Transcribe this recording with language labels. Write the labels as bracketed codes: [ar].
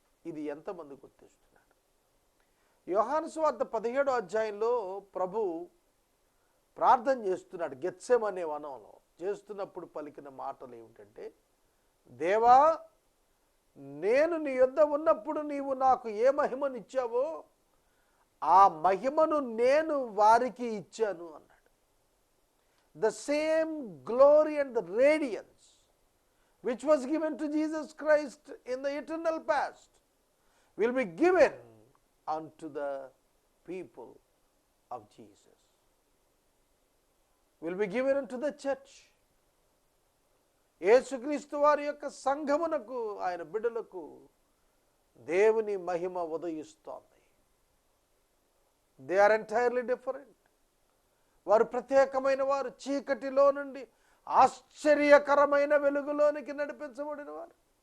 [te] ఇది ఎంతమంది గుర్తిస్తున్నారు? యోహాను సువార్త 17వ అధ్యాయంలో ప్రభు ప్రార్థన చేస్తున్నాడు. గెత్సెమనే వనంలో చేస్తున్నప్పుడు పలికిన మాటలు ఏమిటంటే, దేవా, నేను నీ యొద్ద ఉన్నప్పుడు నీవు నాకు ఏ మహిమనిచ్చావో ఆ మహిమను నేను వారికి ఇచ్చాను అన్నాడు. [en] The same glory and the radiance which was given to Jesus Christ in the eternal past will be given unto the people of Jesus, will be given unto the church. [te] యేసుక్రీస్తు వారి యొక్క సంఘమునకు, ఆయన బిడ్డలకు దేవుని మహిమ ఉదయిస్తోంది. [en] They are entirely different. [te] వారు ప్రత్యేకమైన వారు. చీకటిలో నుండి ఆశ్చర్యకరమైన వెలుగులోనికి నడిపించబడిన వారు.